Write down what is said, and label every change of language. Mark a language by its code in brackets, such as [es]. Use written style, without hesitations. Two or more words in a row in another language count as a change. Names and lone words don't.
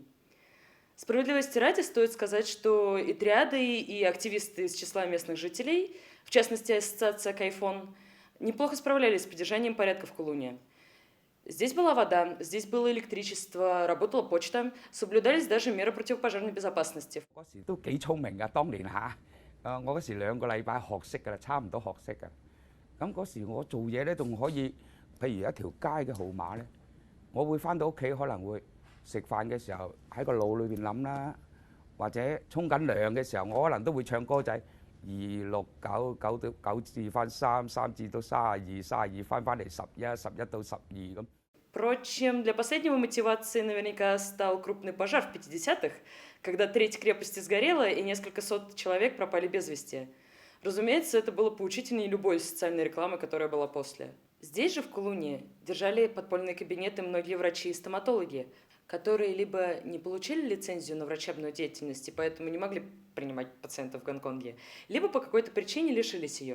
[ru] Справедливости ради стоит сказать, что и триады, и активисты из числа местных жителей, в частности, ассоциация Кайфон, неплохо справлялись с поддержанием порядка в Кулуне. Здесь была вода, здесь было электричество, работала почта, соблюдались даже меры противопожарной безопасности. [yue] 嗰時都幾聰明㗎，當年嚇。我嗰時2個禮拜學識㗎啦，差唔多學識㗎。咁嗰時我做嘢咧，仲可以，譬如一條街嘅號碼咧，我會翻到屋企可能會食飯嘅時候喺個腦裏邊諗啦，或者沖緊涼嘅時候，我可能都會唱歌仔。269至翻3，3至到32，32翻嚟11，11到12咁。 [ru] Впрочем, для последнего мотивацией наверняка стал крупный пожар в 50-х, когда треть крепости сгорела и несколько сот человек пропали без вести. Разумеется, это было поучительнее любой социальной рекламы, которая была после. Здесь же, в Кулуне, держали подпольные кабинеты многие врачи и стоматологи, которые либо не получили лицензию на врачебную деятельность и поэтому не могли принимать пациентов в Гонконге, либо по какой-то причине лишились ее.